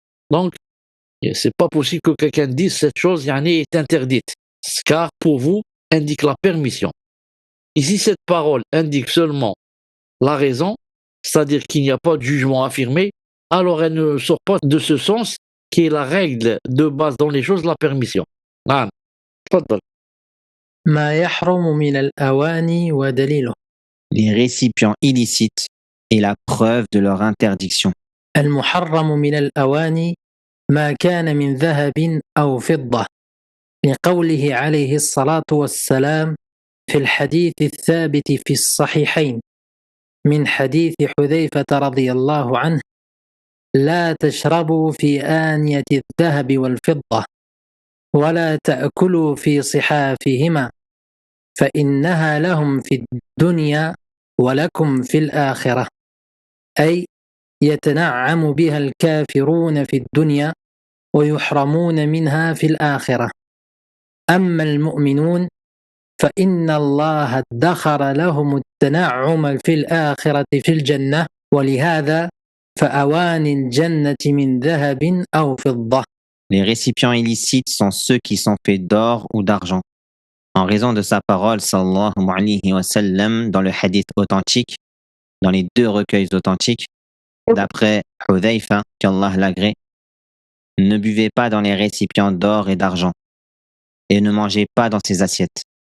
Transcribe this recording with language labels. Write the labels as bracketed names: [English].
[French] Donc, c'est pas possible que quelqu'un dise cette chose est interdite. Car pour vous indique la permission. Et si cette parole indique seulement la raison, c'est-à-dire qu'il n'y a pas de jugement affirmé, alors elle ne sort pas de ce sens qui est la règle de base dans les choses, la permission. [Arabic] نعم. تفضل. ما يحرم من الأواني ودليله. Les récipients illicites et la preuve de leur interdiction. المحرم من الأواني ما كان من ذهب أو فضة، لقوله عليه الصلاة والسلام في الحديث الثابت في الصحيحين من حديث حذيفة رضي الله عنه: لا تشربوا في آنية الذهب والفضة ولا تأكلوا في صحافهما فإنها لهم في الدنيا ولكم في الآخرة، أي يتنعم بها الكافرون في الدنيا ويحرمون منها في الآخرة. أما المؤمنون فإن الله ادخر لهم التنعم في الآخرة في الجنة، ولهذا فأواني الجنة من ذهب أو فضة. [French] Les récipients illicites sont ceux qui sont faits d'or ou d'argent. En raison de sa parole, [Arabic] sallallahu alayhi wa sallam, [French] dans le hadith authentique, dans les deux recueils authentiques, d'après Hudhayfa, qu'Allah l'agrée, ne buvez pas dans les récipients d'or et d'argent, et ne mangez pas dans ces assiettes.